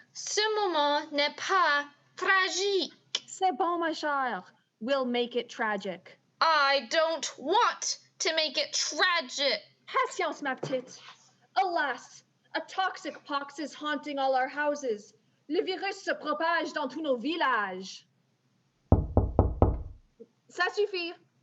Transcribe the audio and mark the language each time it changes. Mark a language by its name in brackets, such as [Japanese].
[French] Ce moment n'est pas tragique. C'est bon, ma chère. [English] We'll make it tragic. I don't want to make it tragic. [French] Patience, ma petite. [English] Alas, a toxic pox is haunting all our houses. [French] Le virus se propage dans tous nos villages. Ça suffit.